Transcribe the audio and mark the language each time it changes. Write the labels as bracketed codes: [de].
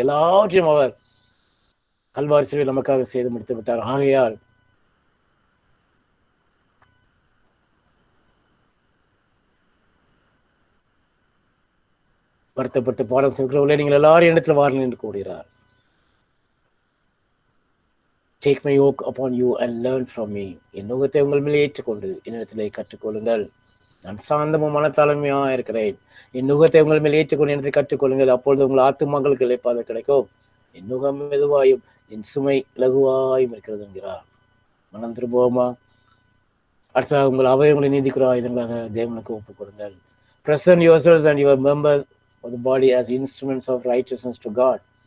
[ta] எல்லாவற்றையும் அவர் கல்வாரி சிலுவையில் நமக்காக செய்து முடித்து விட்டார். ஆகையால் வருத்தப்பட்டு பாடம் சொல்கிறவர்களே, நீங்கள் எல்லாரும் இடத்துல வாருங்கள் என்று கூறுகிறார். [en] Take my yoke upon you and learn from me. [ta] என் நுகத்தை உங்கள் மேலே ஏற்றுக்கொண்டு என்னிடத்திலே கற்றுக்கொள்ளுங்கள். நான் சாந்தமும் மனத்தாழ்மையாக இருக்கிறேன். என் நுகத்தை உங்கள் மேல் ஏற்றுக்கொண்டு என்னிடத்தில் கற்றுக்கொள்ளுங்கள், அப்பொழுது உங்கள் ஆத்துமங்களுக்கு இளைப்பாறுதல் கிடைக்கும். என் நுகம் மெதுவாயும் என் சுமை லகுவாயும் இருக்கிறது என்கிறார். மனம் திரும்புவோமா? அடுத்ததாக உங்கள் அவயவங்களை நீதிக்குரிய ஆயுதங்களாக தேவனுக்கு ஒப்புக் கொடுங்கள். [en] Present yourselves and your members of the body as instruments of righteousness to God.